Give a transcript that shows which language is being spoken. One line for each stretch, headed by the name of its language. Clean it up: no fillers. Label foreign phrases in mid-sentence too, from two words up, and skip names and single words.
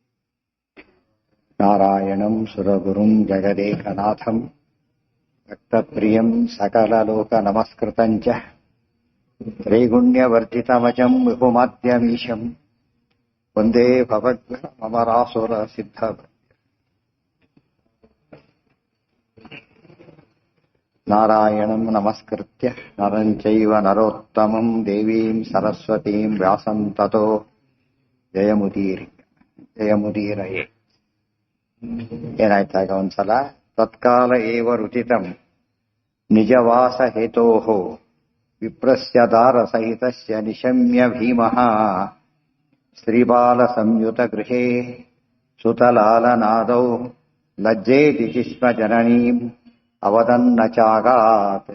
Sanskrit: ನಾರಾಯಣಂ ಸುರಗುರುಂ ಜಗದೇಕನಾಥಂ ಭಕ್ತಪ್ರಿಯಂ ಸಕಲಲೋಕ ನಮಸ್ಕೃತಂಚ ತ್ರೈಗುಣ್ಯವರ್ಜಿತಮಜಂ ವಿಭುಮಾದ್ಯಮೀಶಂ ವಂದೇ ಭವಗ್ರಮರಾಸುರ ಸಿದ್ಧ. ನಾರಾಯಣಂ ನಮಸ್ಕೃತ್ಯ ನರಂ ಚೈವ ನರೋತ್ತಮಂ ದೇವೀಂ ಸರಸ್ವತೀಂ ವ್ಯಾಸಂ ತತೋ ಜಯಮುದೀರಯೇ.
Kannada: ಏನಾಯ್ತಾಗ ಒಂದ್ಸಲ
Sanskrit: ತತ್ಕಾಲ ಏವ ರುಚಿತಂ ನಿಜವಾಸ ಹೇತೋಃ ವಿಪ್ರಸ್ಯ ದಾರ ಸಹಿತಸ್ಯ ನಿಶಮ್ಯ ಭೀಮಃ ಶ್ರೀಬಾಲ ಸಂಯುತ ಗೃಹೇ ಸುತಲಾಲನಾದೌ ಲಜ್ಜೇತಿ ಚಿಸ್ಮ ಜನನೀಂ ಅವದನ್ನ ಚಾಗಾತ್.